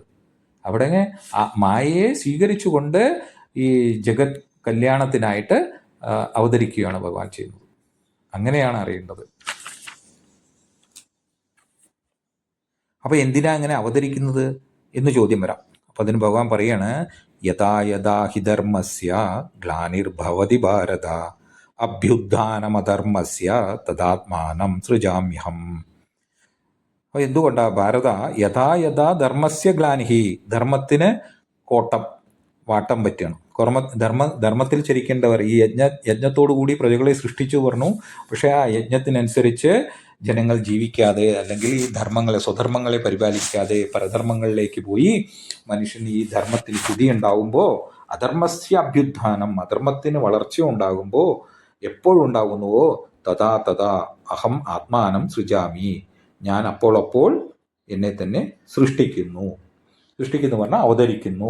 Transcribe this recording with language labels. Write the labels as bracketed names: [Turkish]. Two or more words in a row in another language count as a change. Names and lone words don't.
[Malayalam] അവിടെ മായയെ സ്വീകരിച്ചുകൊണ്ട് ഈ ജഗത് കല്യാണത്തിനായിട്ട് അവതരിക്കുകയാണ് ഭഗവാൻ ചെയ്യുന്നത്. അങ്ങനെയാണ് അറിയേണ്ടത്. അപ്പോൾ എന്തിനാ അങ്ങനെ അവതരിക്കുന്നത് എന്ന് ചോദ്യം വരാം. അപ്പോൾ അതിന് ഭഗവാൻ പറയാണ്, [Sanskrit] യഥാ യഥാ ഹി ധർമ്മസ്യ ഗ്ലാനിർഭവതി ഭാരത അഭ്യുത്ഥാനമധർമ്മസ്യ തദാത്മാനം സൃജാമ്യഹം. [Malayalam] അപ്പോൾ എന്തുകൊണ്ടാ [Sanskrit] ഭാരത യഥാ യഥാ ധർമ്മസ്യ ഗ്ലാനിഹി, [Malayalam] ധർമ്മത്തിന് വാട്ടം പറ്റുകയാണ്. ധർമ്മത്തിൽ ചരിക്കേണ്ടവർ ഈ യജ്ഞത്തോടു കൂടി പ്രജകളെ സൃഷ്ടിച്ചു പറഞ്ഞു. പക്ഷേ ആ യജ്ഞത്തിനനുസരിച്ച് ജനങ്ങൾ ജീവിക്കാതെ അല്ലെങ്കിൽ ഈ സ്വധർമ്മങ്ങളെ പരിപാലിക്കാതെ പരധർമ്മങ്ങളിലേക്ക് പോയി മനുഷ്യൻ ഈ ധർമ്മത്തിൽ സ്ഥിതി ഉണ്ടാകുമ്പോൾ [Sanskrit] അധർമ്മസ്യ അഭ്യുത്ഥാനം, [Malayalam] അധർമ്മത്തിന് വളർച്ച ഉണ്ടാകുമ്പോൾ എപ്പോഴുണ്ടാകുന്നുവോ [Sanskrit] തഥാ തഥാ അഹം ആത്മാനം സൃജാമി, [Malayalam] ഞാൻ അപ്പോൾ എന്നെ തന്നെ സൃഷ്ടിക്കുന്നു പറഞ്ഞാൽ അവതരിക്കുന്നു.